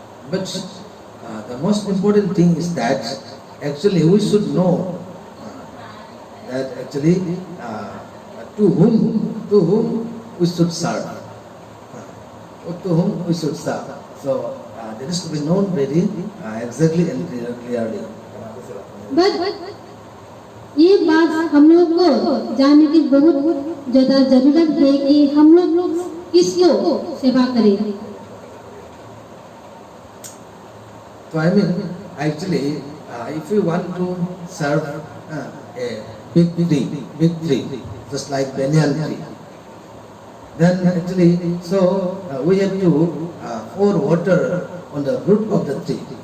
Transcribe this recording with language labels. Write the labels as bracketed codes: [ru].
[en] But the most important thing is that actually we should know that actually to whom we should serve, or to whom we should serve. So there is to be known very exactly and clearly. [hi] But ये बात हम लोग को जानने की बहुत ज्यादा जरूरत है कि हम लोग किसको सेवा करें। [en] So I mean, actually, if you want to serve a big tree, just like banyan tree, then actually, so we have to pour water on the root of the tree.